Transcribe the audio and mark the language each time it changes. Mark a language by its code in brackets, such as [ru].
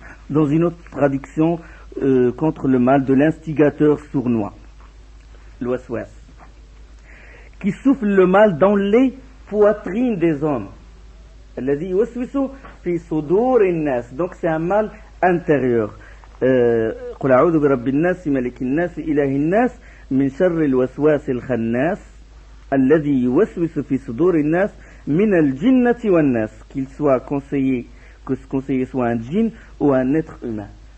[fr] Dans une autre traduction, contre le mal de l'instigateur sournois, le waswas, qui souffle le mal dans les poitrines des hommes. Donc c'est un mal intérieur. [ar] قل أعوذ برب الناس ملك الناس إله الناس من شر الوسواس الخناس الذي يوسوس في صدور الناس من الجنة والناس. [fr] Qu'il soit conseillé, que ce conseiller soit un djinn ou un être humain.